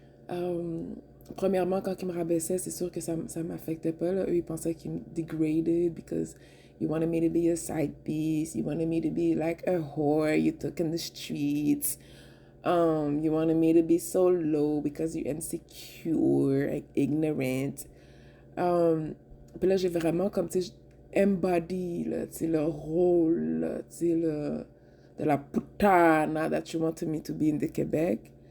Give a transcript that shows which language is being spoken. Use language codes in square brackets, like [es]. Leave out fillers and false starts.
[fr] Euh, Premièrement, quand ils me rabaissaient, c'est sûr que ça m'affectait pas. Là. Eux, ils pensaient qu'ils me [en] degraded because you wanted me to be a side piece. You wanted me to be like a whore you took in the streets. You wanted me to be so low because you're insecure, like, ignorant. [fr] Puis là, j'ai vraiment comme, tu sais, embody, là, tu sais, le rôle, là, tu sais, de la putana [en] that you wanted me to be in the [fr] Québec.